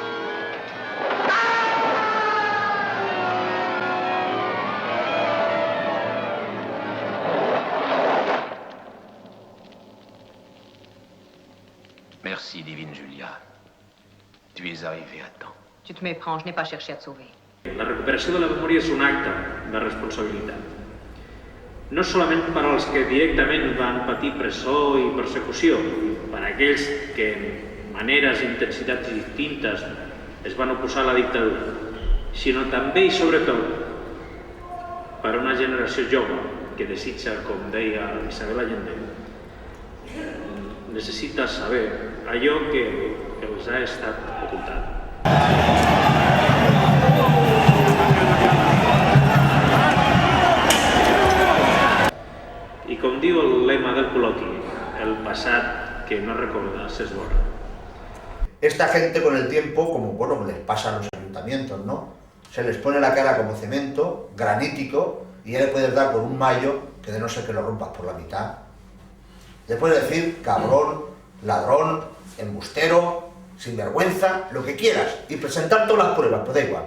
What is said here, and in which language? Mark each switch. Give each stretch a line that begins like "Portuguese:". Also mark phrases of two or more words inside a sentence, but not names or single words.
French: Merci, divine Julia. Tu es arrivée à temps. Tu te méprends, je n'ai pas cherché à te sauver.
Catalan: La recuperació de la memòria és un acte de responsabilitat. No solament per als que directament van patir presó i persecució, per a aquells que en maneres i intensitats distintes es van oposar a la dictadura, sinó també i sobretot per a una generació jove que desitja, com deia Isabel Allende, necessita saber allò que els ha estat ocultant. I com diu el lema del col·loqui, el passat que no recordas es borra.
Spanish: Esta gente con el tiempo, como bueno, les pasa a los ayuntamientos, ¿no? Se les pone la cara como cemento, granítico, y ya le puedes dar con un mayo que de no ser que lo rompas por la mitad. Le puedes decir cabrón, ladrón, embustero, sinvergüenza, lo que quieras, y presentar todas las pruebas, pues da igual.